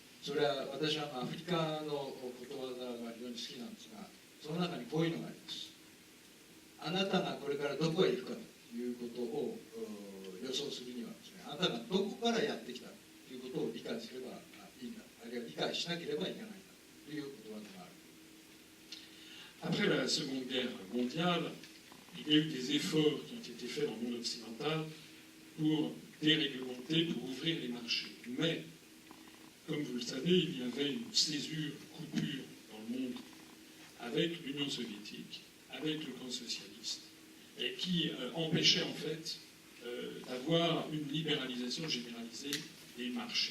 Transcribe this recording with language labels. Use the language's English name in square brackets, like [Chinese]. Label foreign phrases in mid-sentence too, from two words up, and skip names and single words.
[Japanese] それは私はアフリカのことわざが非常に好きなんですが、その中にこういうのがあります。あなたがこれからどこへ行くかということを予想するにはですね、あなたがどこからやってきたということを理解すればいいんだ、あるいは理解しなければいけないんだということわざがある。 [French] Après la Seconde Guerre mondiale, il y a eu des efforts qui ont été faits dans le monde occidental pour déréglementer, pour ouvrir les marchés. Mais, comme vous le savez, il y avait une césure, une coupure dans le monde avec l'Union soviétique, avec le camp socialiste, et qui empêchait en fait d'avoir une libéralisation généralisée des marchés.